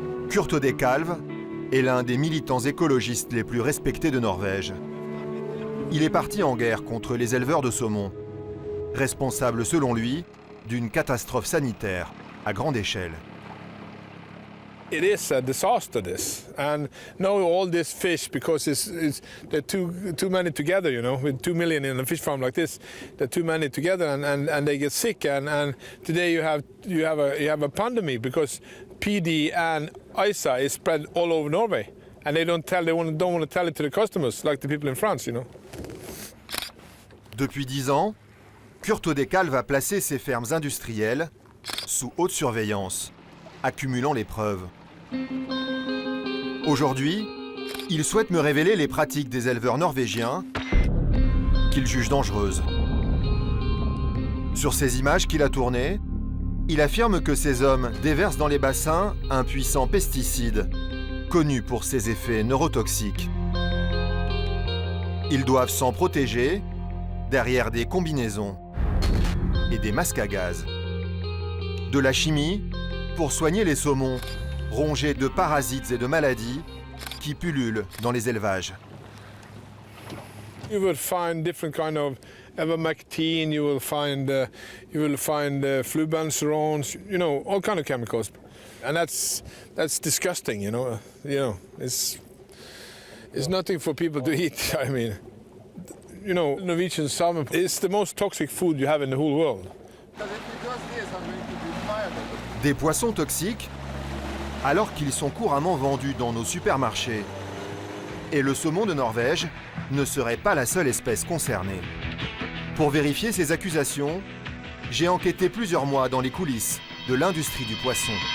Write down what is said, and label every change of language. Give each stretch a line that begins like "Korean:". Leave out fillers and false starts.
French: Kurt Odekalv est l'un des militants écologistes les plus respectés de Norvège. Il est parti en guerre contre les éleveurs de saumon, responsable selon lui d'une catastrophe sanitaire à grande échelle.
English: It is a disaster, this, and now all this fish, because they're too many together, you know, with 2 million in a fish farm like this, they're too many together, and they get sick, and today you have a pandemic because PD and ISA is spread all over Norway, and they don't want to tell it to the customers like the people in France, you know.
French: Depuis 10 ans, Kurt Odekalv va placer ses fermes industrielles sous haute surveillance, accumulant les preuves. Aujourd'hui, il souhaite me révéler les pratiques des éleveurs norvégiens qu'il juge dangereuses. Sur ces images qu'il a tournées, il affirme que ces hommes déversent dans les bassins un puissant pesticide, connu pour ses effets neurotoxiques. Ils doivent s'en protéger derrière des combinaisons et des masques à gaz. De la chimie pour soigner les saumons, rongés de parasites et de maladies qui pullulent dans les élevages.
English: You will find different kind of ivermectin, you will find flubanserons, you know, all kind of chemicals, and that's disgusting, you know. It's nothing for people to eat. I mean, you know, Norwegian salmon is the most toxic food you have in the whole world.
French: Des poissons toxiques, alors qu'ils sont couramment vendus dans nos supermarchés. Et le saumon de Norvège ne serait pas la seule espèce concernée. Pour vérifier ces accusations, j'ai enquêté plusieurs mois dans les coulisses de l'industrie du poisson.